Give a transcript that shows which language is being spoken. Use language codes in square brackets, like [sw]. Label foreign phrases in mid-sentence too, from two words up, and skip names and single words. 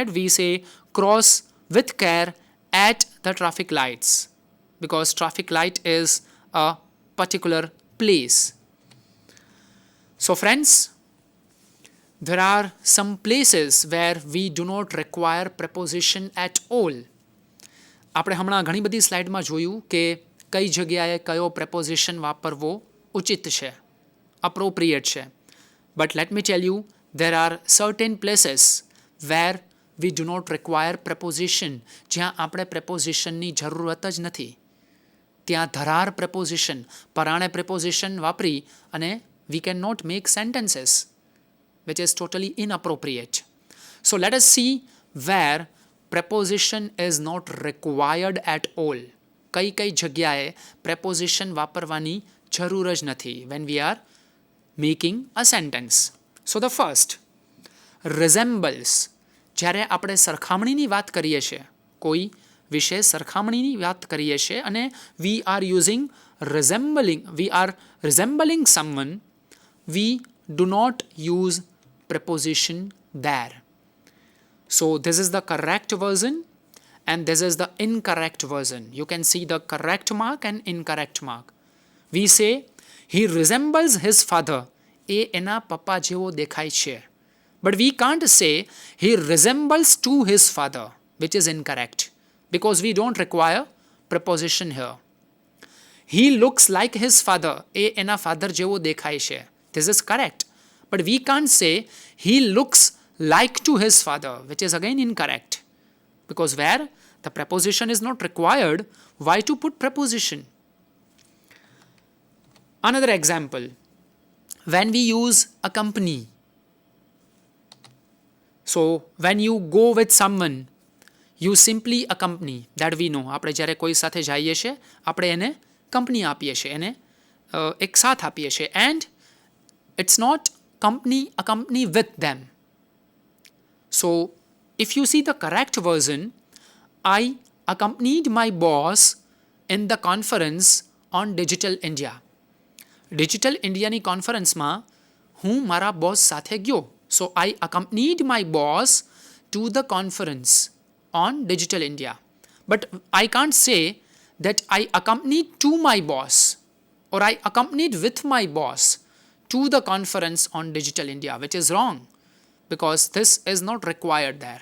[en] We say cross with care at the traffic lights because traffic light is a particular place. So friends, there are some places where we do not require preposition at all. [gu] આપણે હમણાં ઘણી બધી સ્લાઇડમાં જોયું કે કઈ જગ્યાએ કયો preposition વાપરવો ઉચિત છે, appropriate છે. [en] But let me tell you, there are certain places where we do not require preposition, [gu] જ્યાં આપણે prepositionની જરૂરત જ નથી. ત્યાં ધરાર preposition, પરાણે preposition વાપરી અને [en] we cannot make sentences, which is totally inappropriate. So let us see where preposition is not required at all. [gu] કઈ જગ્યાએ preposition વાપરવાની જરૂર જ નથી [en] when we are making a sentence. So the first, resembles. [gu] જ્યારે આપણે સરખામણીની વાત કરીએ છીએ, કોઈ વિશે સરખામણીની વાત કરીએ છીએ અને [en] we are resembling someone, we do not use preposition there. So this is the correct version and this is the incorrect version. You can see the correct mark and incorrect mark. We say he resembles his father. [gu] એ એના પપ્પા જેવો દેખાય છે. [en] But we can't say he resembles to his father, which is incorrect because we don't require preposition here. He looks like his father. [gu] એ એના father જેવો દેખાય છે. [en] This is correct. But we can't say he looks like to his father, which is again incorrect. Because where the preposition is not required, why to put preposition? Another example, when we use accompany. So when you go with someone, you simply accompany. That we know. [gu] આપણે જ્યારે કોઈ સાથે જઈએ છીએ, આપણે એને કંપની આપીએ છીએ, એને એક સાથ આપીએ છીએ. [en] And it's not accompany with them. So if you see the correct version, I accompanied my boss in the conference on Digital India. [gu] Digital Indiaની કોન્ફરન્સમાં હું મારા બોસ સાથે ગયો. [en] So I accompanied my boss to the conference on Digital India. But I can't say that I accompanied to my boss or I accompanied with my boss to the conference on Digital India, which is wrong because this is not required there.